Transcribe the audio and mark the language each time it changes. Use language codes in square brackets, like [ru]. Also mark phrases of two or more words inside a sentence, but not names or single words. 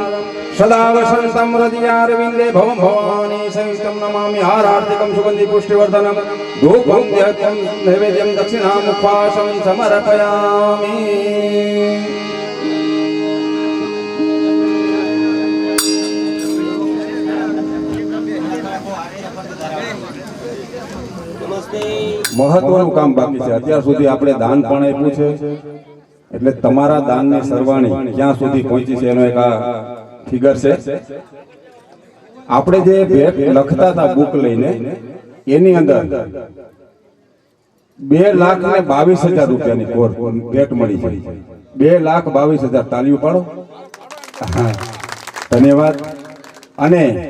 [sa] सदा वसन्तं हृदयारविन्दे भवं भवानी सहितं नमामि हारार्तिकं सुगन्धिपुष्टिवर्धनं धूपं ध्यत्यं नैवेद्यं दक्षिणामुपवासं समर्पयामि [gu] મહત્વનું કામ બાકી છે અત્યાર સુધી આપણે દાન પણ આપ્યું છે એટલે તમારા દાનની સરવાણી ક્યાં સુધી પહોંચી છે એનો એક આ ફિગર છે આપણે જે ભેટ લખતા હતા બુક લઈને એની અંદર 2,22,000 રૂપિયાની ભેટ મળી છે 2,22,000 તાલીઓ પાડો હા ધન્યવાદ અને